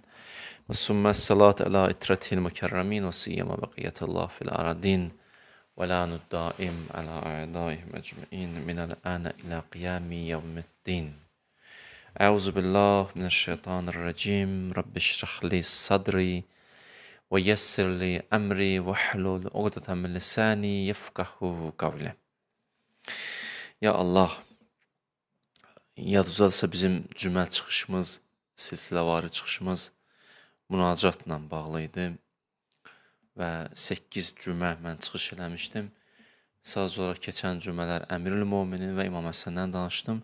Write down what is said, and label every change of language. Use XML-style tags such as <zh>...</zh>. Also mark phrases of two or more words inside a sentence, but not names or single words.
<ar>ثم الصلاة على إترته المكرمين وسيما بقية الله في الأرضين ولعن الدائم على أعدائهم أجمعين من الآن إلى قيام يوم الدين. أعوذ بالله من الشيطان الرجيم. رب اشرح لي صدري ويسر لي أمري واحلل عقدة من لساني يفقهوا قولي. يا الله,</ar> <az>yadınızdasə bizim cümə çıxışımız, silsiləvari çıxışımız münacatla bağlı idi və 8 cümə mən çıxış eləmişdim. Sadəcə olaraq keçən cümələr Əmirül Möminin və İmam Həsəndən danışdım.</az>